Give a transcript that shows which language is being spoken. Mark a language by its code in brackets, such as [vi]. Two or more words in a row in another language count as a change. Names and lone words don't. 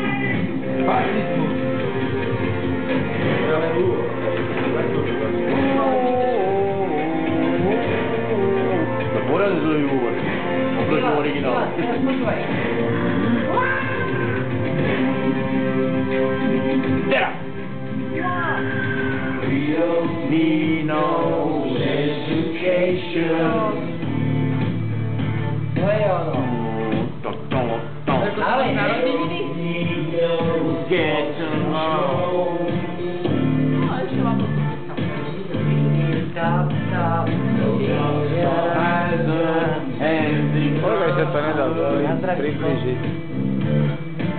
[sk] To poradne zlý úvod. Oproti originálu. Počúvaj. Teraz! [en] We don't need no education. [sk] To je ono. Ale narodeniny? [en] Get to know. [sk] No, ešte mám to. Koľko sa to nedá priblížiť?